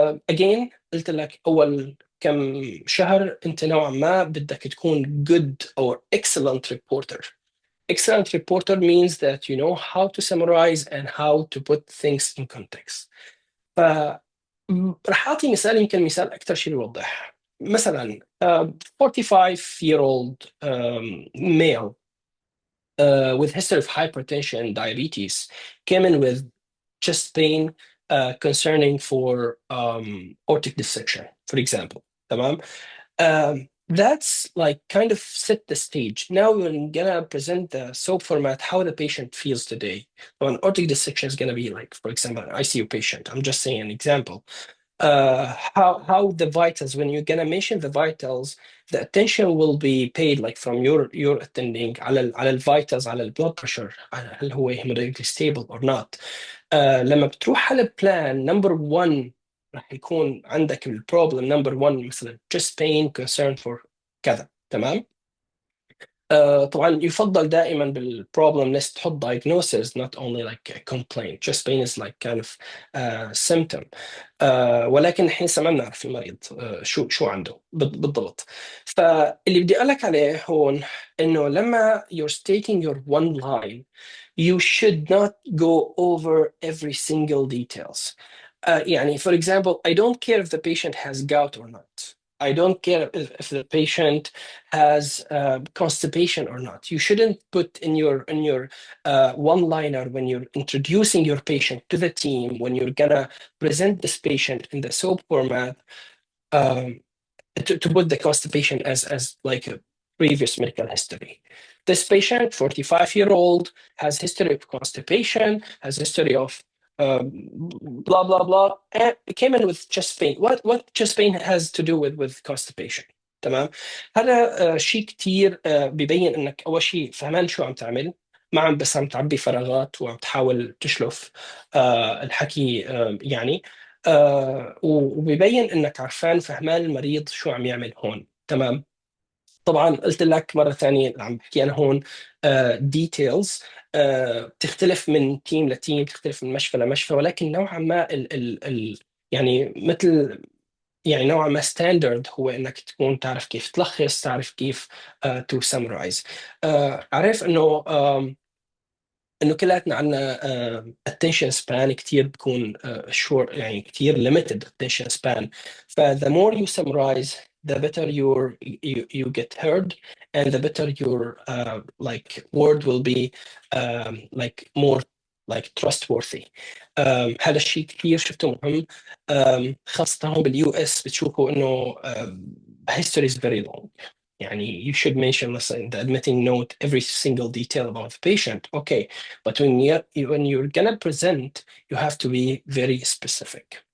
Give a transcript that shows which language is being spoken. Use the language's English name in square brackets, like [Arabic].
[Arabic] again قلت لك أول كم شهر أنت نوعا ما بدك تكون [English] good or excellent reporter. Excellent reporter means that you know how to summarize and how to put things in context. [Arabic] رح أعطي مثال، يمكن مثال أكثر شيء يوضح. مثلا [English] 45-year-old male with history of hypertension and diabetes came in with chest pain concerning for aortic dissection, for example. [Arabic] تمام. [English] That's like kind of set the stage. Now we're gonna present the SOAP format, how the patient feels today. So an aortic dissection is gonna be like, for example, an ICU patient. I'm just saying an example. How the vitals, when you're gonna mention the vitals, the attention will be paid like from your attending [Arabic] على الفيتالز، على البلود بريشر، هل هو [English] hemodynamically stable or not. [Arabic] لما بتروح على البلان نمبر 1 راح يكون عندك البروبلم نمبر 1 مثلا [English] chest pain concern for [Arabic] كذا. تمام. طبعا يفضل دائما بالبروبلم list تحط [English] diagnosis not only like a complaint. Chest pain is like kind of symptom. [Arabic] ولكن الحين ما بنعرف المريض شو عنده بالضبط. فاللي بدي أقول لك عليه هون إنه لما [English] you're stating your one line you should not go over every single details. يعني for example, I don't care if the patient has gout or not. I don't care if the patient has constipation or not. You shouldn't put in your one-liner when you're introducing your patient to the team, when you're gonna present this patient in the SOAP format, to put the constipation as like a previous medical history. This patient, 45-year-old, has history of constipation, has history of blah blah blah, and came in with chest pain. What chest pain has to do with constipation. [Arabic] تمام. هذا شيء كتير ببين انك اول شيء فهمان شو عم تعمل، ما عم بس عم تعبي فراغات وعم تحاول تشلف الحكي يعني، وبيبين انك عرفان فهمان المريض شو عم يعمل هون. تمام. طبعا قلت لك مره ثانيه اللي عم بحكي انا هون ديتيلز بتختلف من تيم لتيم، بتختلف من مشفى لمشفى، ولكن نوعا ما يعني مثل يعني نوعا ما ستاندرد هو انك تكون تعرف كيف تلخص، تعرف كيف تو سمرايز. عارف انه كلاتنا عندنا [English] attention span [Arabic] كتير بكون short، يعني كتير [English] limited attention span. ف the more you summarize the better you get heard and the better your like word will be like more like trustworthy. [Arabic] هذا الشيء كثير شفته مهم، خاصة هون باليو اس بتشوفوا انه [English] history is very long. يعني you should mention in the admitting note every single detail about the patient. Okay, but when you're gonna present you have to be very specific.